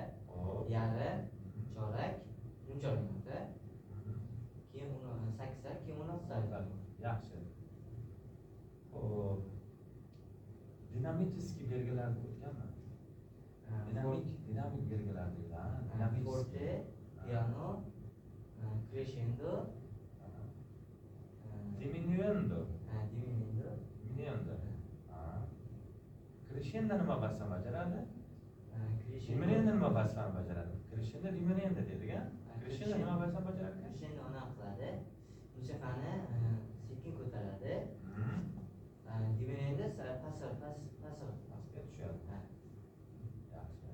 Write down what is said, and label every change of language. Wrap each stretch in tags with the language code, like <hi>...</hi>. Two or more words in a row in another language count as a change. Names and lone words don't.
<uz>Hop. Yarim, chorak, nimchorak nota. Keyin uni 8 keyin uni 10. Yaxshi. Xo'p. Dinamический belgilarni o'tganmi? Dinamik belgilar deydi, ha?</uz> <it>Forte, piano, crescendo, diminuendo. diminuendo.</it> <uz>Diminuendo. Ha. Crescendo nima basam bajaradi?</uz> <it>Crescendo.</it> <uz>Diminuendo nima basam bajaradi?</uz> <it>Crescendo diminuendo</it> <uz>deydi-ga. Crescendo nima basam bajaradi? Crescendo uni qiladi. Musiqani sekin ko'taradi. Diminuendo pastga tushadi. Yaxshi.</uz>